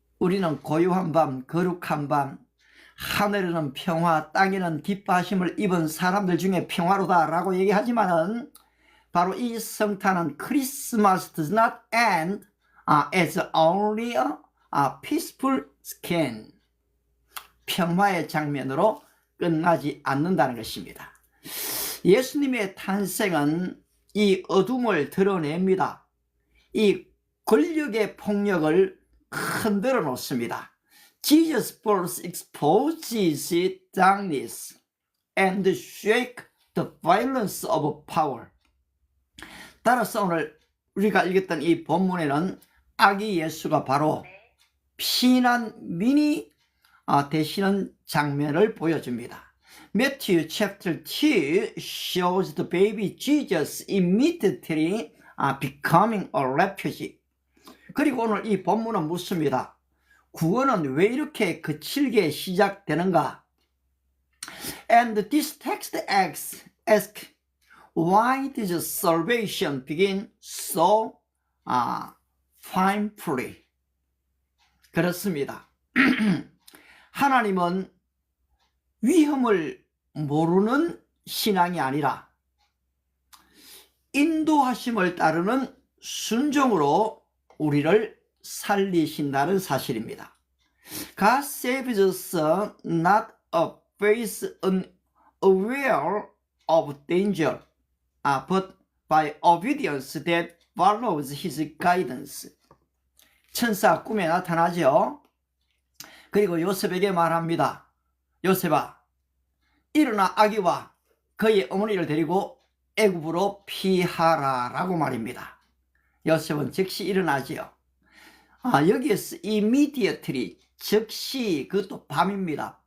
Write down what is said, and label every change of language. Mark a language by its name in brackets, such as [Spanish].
[Korean] 우리는 고요한 밤, 거룩한 밤, 하늘에는 평화, 땅에는 기뻐하심을 입은 사람들 중에 평화로다라고 얘기하지만은 바로 이 성탄은 [English] Christmas does not end as only a peaceful scan. [Korean] 평화의 장면으로 끝나지 않는다는 것입니다. 예수님의 탄생은 이 어둠을 드러냅니다. 이 권력의 폭력을 흔들어 놓습니다. [English] Jesus' birth exposes darkness and shake the violence of power. [Korean] 따라서 오늘 우리가 읽었던 이 본문에는 아기 예수가 바로 피난민이 되시는 장면을 보여줍니다. [English] Matthew chapter 2 shows the baby Jesus immediately becoming a refugee. [Korean] 그리고 오늘 이 본문은 묻습니다. 구원은 왜 이렇게 거칠게 시작되는가? [English] And this text asks, why did salvation begin so painfully? [Korean] 그렇습니다. 하나님은 위험을 모르는 신앙이 아니라 인도하심을 따르는 순종으로 우리를 살리신다는 사실입니다. [English] God saves us not based on aware of danger, but by obedience that follows His guidance. [Korean] 천사 꿈에 나타나죠. 그리고 요셉에게 말합니다. 요셉아, 일어나 아기와 그의 어머니를 데리고 애굽으로 피하라 라고 말입니다. 요셉은 즉시 일어나지요. 여기에서 immediately, 즉시, 그것도 밤입니다.